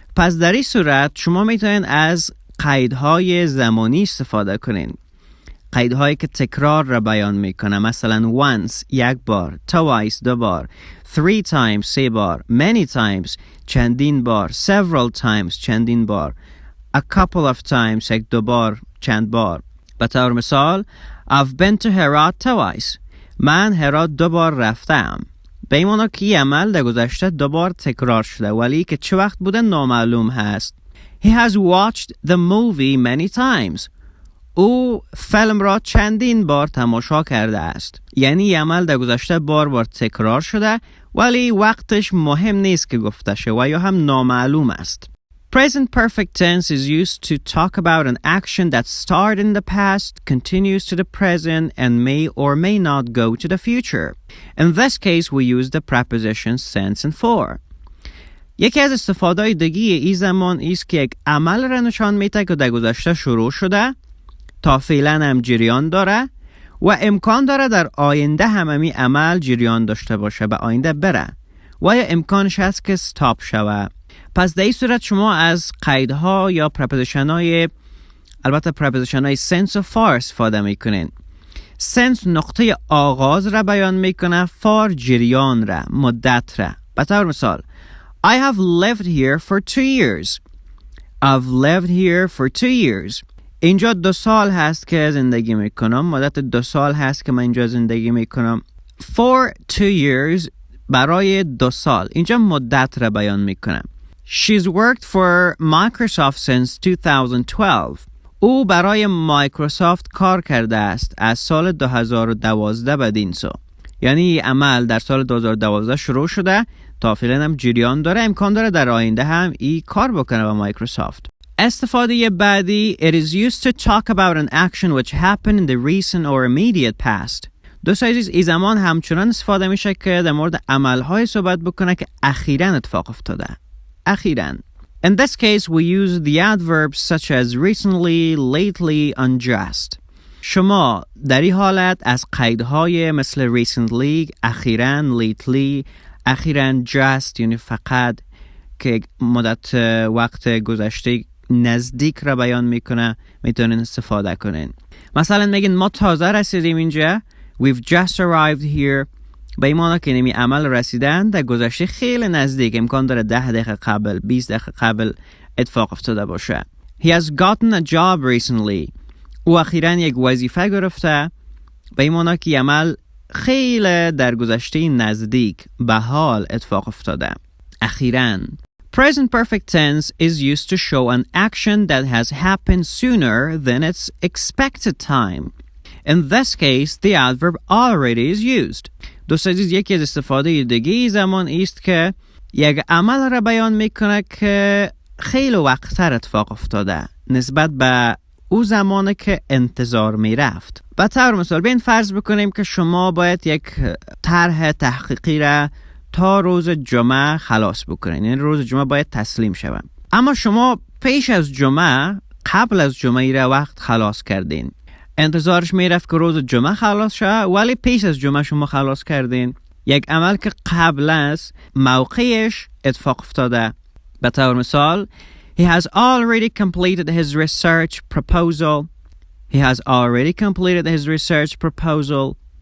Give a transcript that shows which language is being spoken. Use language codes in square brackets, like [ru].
[fa] پس در این صورت شما میتونید از قیدهای زمانی استفاده کنین. قیدهایی که تکرار را بیان میکنه. مثلا once یک بار، twice دو بار، 3 times 3 بار، [en] many times [fa] چندین بار، [en] several times [fa] چندین بار، [en] a couple of times [fa] یک دو بار، چند بار. به طور مثال [en] I've been to Herat twice. [fa] من هرات 2 بار رفتم. به این معنی که این عمل در گذشته 2 بار تکرار شده ولی که چه وقت بوده نامعلوم هست. [en] He has watched the movie many times. [fa] او فیلم را چندین بار تماشا کرده است. یعنی عمل در گذشته بار تکرار شده ولی وقتش مهم نیست که گفته شه و یا هم نامعلوم است. [en] Present perfect tense is used to talk about an action that started in the past, continues to the present, and may or may not go to the future. In this case, we use the prepositions since and for. [fa] یکی از استفاده‌های دیگه این زمان است که یک عمل را نشان میده که در گذشته شروع شده، تا فعلا هم جریان داره و امکان داره در آینده هم همین عمل جریان داشته باشه، به آینده بره و یا امکانش هست که استاپ شوه. پس در این صورت شما از قیدها یا پرپوزیشن‌های، البته پرپوزیشن‌های since و for استفاده میکنین. since نقطه آغاز را بیان میکنه، for جریان را، مدت را. به طور مثال [en] I have lived here for 2 years. I've lived here for 2 years. [fa] اینجا 2 سال هست که زندگی میکنم. مدت 2 سال هست که من اینجا زندگی میکنم. [en] For 2 years [fa] برای 2 سال. اینجا مدت را بیان میکنم. [en] She's worked for Microsoft since 2012. [fa] او برای مایکروسافت کار کرده است از سال 2012 بدین سو. یعنی عمل در سال 2012 شروع شده، تا فعلا هم جریان داره، امکان داره در آینده هم ای کار بکنه با مایکروسافت. استفاده بعدی [en] It is used to talk about an action which happened in the recent or immediate past. [fa] دوستان عزیز، این زمان همچنان استفاده میشه که در مورد عملهای صحبت بکنه که اخیراً اتفاق افتاده. اخیراً. [en] In this case we use the adverbs such as recently, lately, and just. [fa] شما در این حالت از قیدهای مثل recently، اخیراً، lately، اخیراً، just یعنی فقط که مدت وقت گذشته نزدیک را بیان میکنه میتونین استفاده کنین. مثلا میگین ما تازه رسیدیم اینجا. [en] We've just arrived here. [fa] به این معنی که نمی عمل رسیدن در گذشته خیلی نزدیک، امکان داره 10 دقیقه قبل 20 دقیقه قبل اتفاق افتاده باشه. [en] He has gotten a job recently. [fa] او اخیراً یک وظیفه گرفته. به این معنی که عمل خیلی در گذشته نزدیک به حال اتفاق افتاده. اخیراً. [en] Present perfect tense is used to show an action that has happened sooner than its expected time. In this case, the adverb already is used. [fa] دوست عزیز، یکی از استفاده دیگه زمان است که یک عمل را بیان میکنه که خیلی وقت‌تر اتفاق افتاده نسبت به او زمانی که انتظار میرفت. به طور مثال بین فرض بکنیم که شما باید یک طرح تحقیقی را تا روز جمعه خلاص بکنین، یعنی روز جمعه باید تسلیم شود. اما شما پیش از جمعه، قبل از جمعه را وقت خلاص کردین. انتظارش میرفت که روز جمعه خلاص شود، ولی پیش از جمعه شما خلاص کردین. یک عمل که قبل از موقعش اتفاق افتاده. به طور مثال [en] He has already completed his research proposal. He has already completed his research proposal.